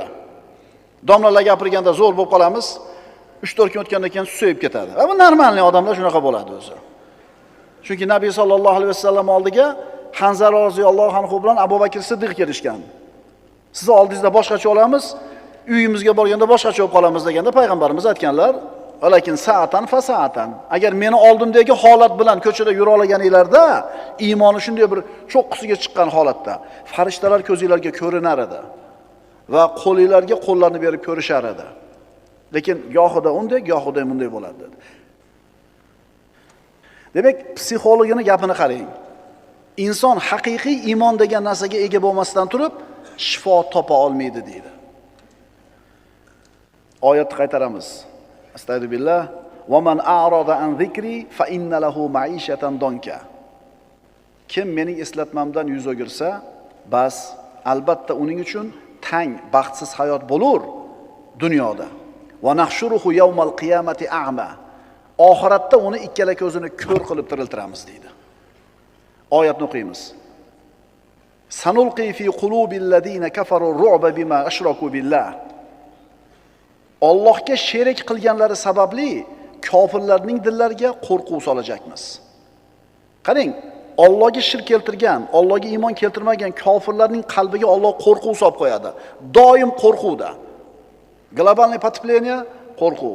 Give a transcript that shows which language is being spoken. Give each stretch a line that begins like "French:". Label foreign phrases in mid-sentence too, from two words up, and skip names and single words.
Uzbek: Domlalar gapirganda zo'r bo'lib qolamiz. 3-4 kun o'tgandan keyin susayib ketadi. Bu normalniy odamlar shunaqa bo'ladi o'zi. Chunki Nabiy
Arabic: صلى الله عليه وسلم
Uzbek: oldiga Hanzala
Arabic: رضي الله عنه
Uzbek: bilan Abu Bakr Siddiq kelishgan. Sizni oldingizda boshqacha olamiz, uyimizga borganda boshqacha bo'lib qolamiz deganda payg'ambarimiz aytganlar,
Arabic: ولكن ساعة فساعة.
Uzbek: Agar meni oldimdagi holat bilan ko'chada yura olganinglarda, iymoni shunday bir cho'qqisiga chiqqan holatda, farishtalar ko'zingizlarga ko'rinar edi va qo'lingizlarga qo'llarni berib ko'rishar edi. Lekin gohida unday, gohida bunday bo'ladi dedi. Demak, psixologini gapini qarang. Inson haqiqiy iymon degan narsaga ega bo'lmasdan turib, shifo topa olmaydi deydi. Oyatni qaytaramiz. Astagfirullah.
Arabic: ومن أعرض عن ذكري فإن له معيشة ضنكا.
Uzbek: Kim mening eslatmamdan yuz o'girsa, bas albatta uning uchun tang, baxtsiz hayot bo'lur dunyoda.
Arabic: ونحشره يوم القيامة أعمى.
Uzbek: Oxiratda uni ikkala ko'zini ko'r qilib tiriltiramiz deydi. Oyatni o'qiymiz.
Arabic: سنلقي في قلوب الذين كفروا الرعب بما أشركوا بالله.
Uzbek: Allohga sherik qilganlari sababli kofirlarning dillariga qo'rquv solajakmiz. Qarang, Allohga shirk keltirgan, Allohga iymon keltirmagan kofirlarning qalbiga Alloh qo'rquv solib qo'yadi. Doim qo'rquvda.
Russian: глобальное потепление
Uzbek: qo'rquv.